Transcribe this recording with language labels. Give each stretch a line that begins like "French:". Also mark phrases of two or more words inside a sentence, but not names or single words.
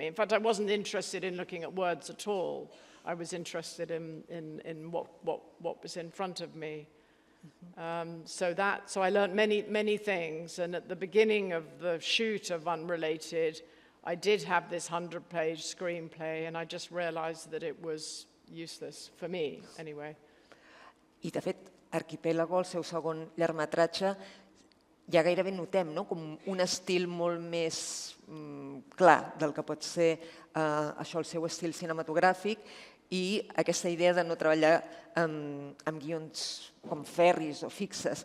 English: In fact, I wasn't interested in looking at words at all. I was interested in what was in front of me. So I learned many things, and at the beginning of the shoot of Unrelated, I did have this 100-page screenplay, and I just realized that it was useless, for me, anyway.
Catalan: I, de fet, Arquipélago, el seu segon llargmetratge, ja gairebé notem com un estil molt més clar del que pot ser el seu estil cinematogràfic, i aquesta idea de no treballar amb guions com ferris o fixes.